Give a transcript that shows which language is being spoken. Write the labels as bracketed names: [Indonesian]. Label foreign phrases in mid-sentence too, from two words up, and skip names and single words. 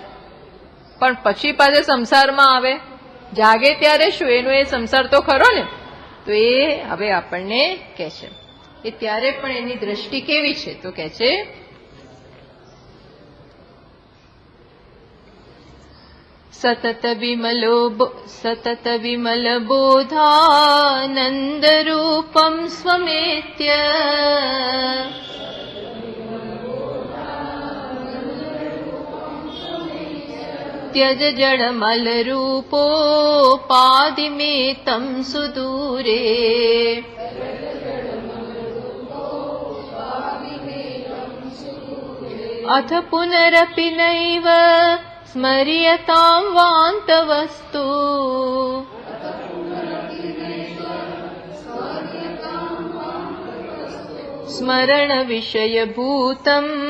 [Gujarati] પણ પછી પાછા સંસારમાં આવે, જાગે ત્યારે શું એનો એ સંસાર તો ખરો ને, તો એ હવે આપણને કહે છે એ ત્યારે પણ એની દ્રષ્ટિ કેવી છે, તો કહે છે [Sanskrit] સતત વિમલ બોધાનંદ રૂપમ સ્વમેત્ય त्यज जडमल रूपोपादिमेतं सुदूरे अथ पुनरपि नैव स्मर्यतां वान्तवस्तु स्मरण विषयभूतं